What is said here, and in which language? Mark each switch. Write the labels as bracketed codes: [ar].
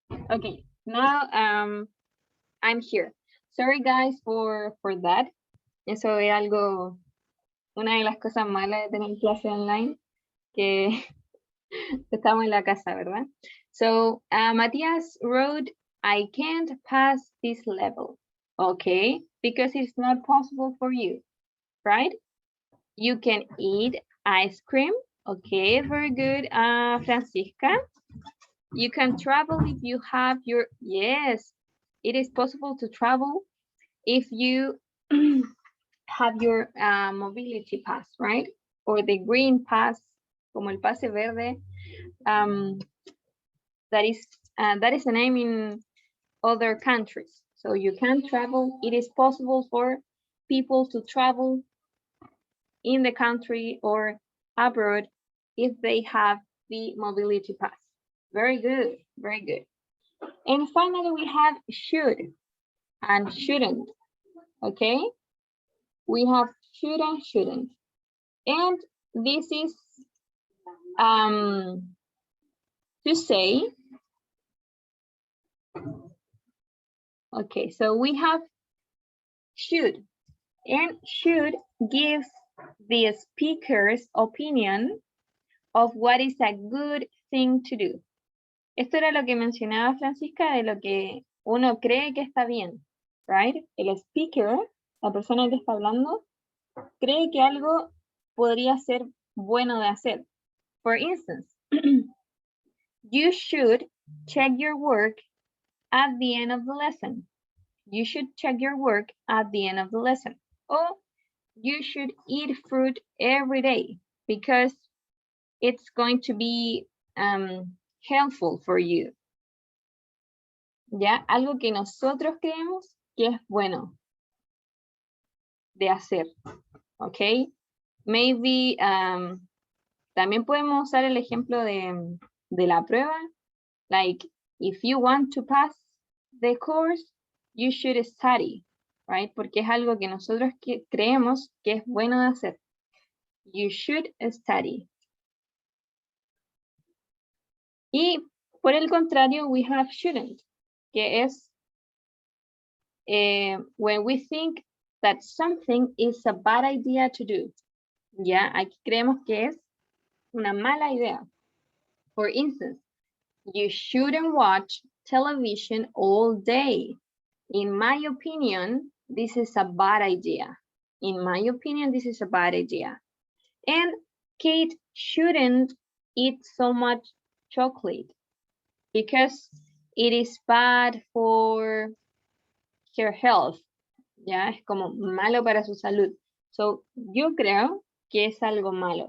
[en] Okay, now I'm here. Sorry guys for that. [es] Eso es algo, una de las cosas malas de tener clase online, que estamos en la casa, ¿verdad? [en] So, Matías wrote, I can't pass this level. Okay, because it's not possible for you, right? You can eat ice cream. Okay, very good, Francisca. You can travel if you have your, yes, it is possible to travel if you have your mobility pass, right? Or the green pass, [es] como el pase verde. [en] That is a name in other countries. So you can travel. It is possible for people to travel in the country or abroad if they have the mobility pass. Very good, very good. And finally, we have should and shouldn't, okay? We have should and shouldn't. And this is to say, okay, so we have should, and should gives the speaker's opinion of what is a good thing to do. [es] Esto era lo que mencionaba Francisca, de lo que uno cree que está bien, [en] right? [es] El speaker, la persona que está hablando, cree que algo podría ser bueno de hacer. [en] For instance, you should check your work at the end of the lesson. You should check your work at the end of the lesson. Or you should eat fruit every day because it's going to be helpful for you. [es] ¿Ya? Algo que nosotros creemos que es bueno de hacer. ¿Ok? Maybe también podemos usar el ejemplo de la prueba. [en] Like, if you want to pass the course, you should study, right? [es] Porque es algo que nosotros creemos que es bueno de hacer. [en] You should study. [es] Y por el contrario, [en] we have shouldn't, [es] que es [en] when we think that something is a bad idea to do. [es] Ya, aquí creemos que es una mala idea. [en] For instance, you shouldn't watch television all day. In my opinion, this is a bad idea. In my opinion, this is a bad idea. And Kate shouldn't eat so much chocolate because it is bad for her health. [es] Ya, es como malo para su salud. So, yo creo que es algo malo.